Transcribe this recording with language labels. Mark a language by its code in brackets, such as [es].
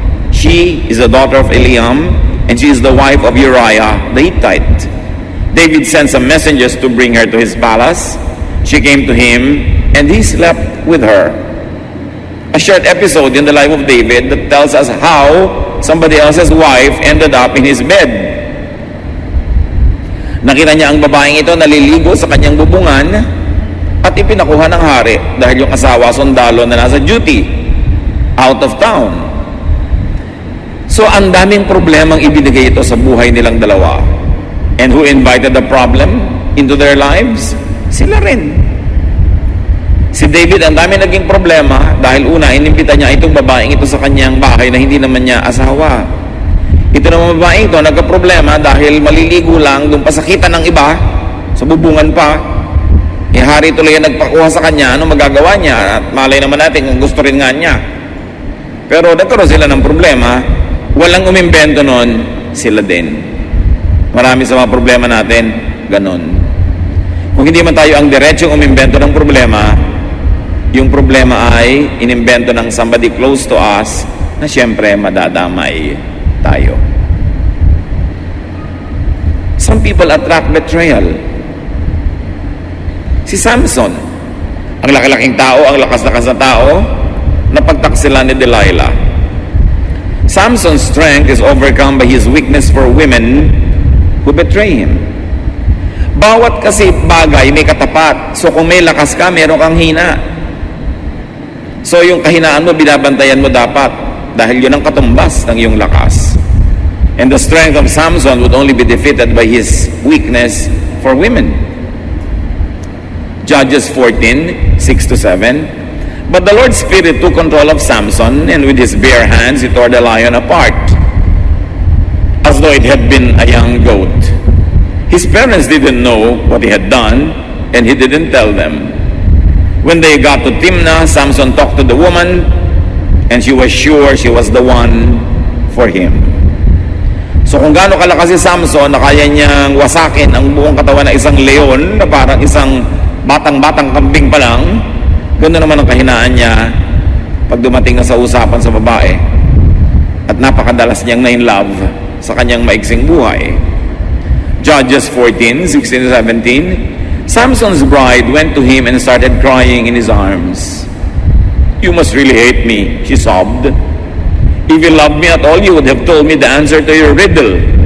[en] She is the daughter of Eliam, and she is the wife of Uriah the Hittite." David sent some messengers to bring her to his palace. She came to him, and he slept with her. A short episode in the life of David that tells us how somebody else's wife ended up in his bed. [tl] Nakita niya ang babaeng ito naliligo sa kanyang bubungan at ipinakuha ng hari dahil yung asawa sundalo na nasa duty [en] out of town. [tl] So ang daming problemang ibinigay ito sa buhay nilang dalawa. [en] And who invited the problem into their lives? [tl] Sila rin. Si David, ang dami naging problema dahil una, inimbita niya itong babaeng ito sa kanyang bahay na hindi naman niya asawa. Ito naman babaeng ito, nagka-problema dahil maliligo lang, doon pasakitan ng iba, sa bubungan pa. Hari tuloy ang nagpakuha sa kanya, ano magagawa niya? At malay naman natin kung gusto rin nga niya. Pero nagkaroon sila ng problema, walang umimbento nun, sila din. Marami sa mga problema natin, ganon. Kung hindi man tayo ang diretsong umimbento ng problema, yung problema ay inimbento ng [en] somebody close to us [tl] na siyempre madadamay tayo. [en] Some people attract betrayal. [tl] Si Samson, ang laki-laking tao, ang lakas-lakas na tao, napagtaksila ni Delilah. [en] Samson's strength is overcome by his weakness for women who betray him. [tl] Bawat kasi bagay may katapat. So kung may lakas ka, meron kang hina. So yung kahinaan mo, binabantayan mo dapat dahil yun ang katumbas ng iyong lakas. [en] And the strength of Samson would only be defeated by his weakness for women. Judges 14:6-7. But the Lord's Spirit took control of Samson, and with his bare hands he tore the lion apart, as though it had been a young goat. His parents didn't know what he had done, and he didn't tell them. When they got to Timnah, Samson talked to the woman, and she was sure she was the one for him. [tl] So kung gaano kalakas si Samson na kaya niyang wasakin ang buong katawan ng isang leon na parang isang batang-batang kambing pa lang, ganoon naman ang kahinaan niya pag dumating na sa usapan sa babae at napakadalas niyang na-in-love sa kanyang maiksing buhay. [en] Judges 14:16-17, Samson's bride went to him and started crying in his arms. "You must really hate me," she sobbed. "If you loved me at all, you would have told me the answer to your riddle."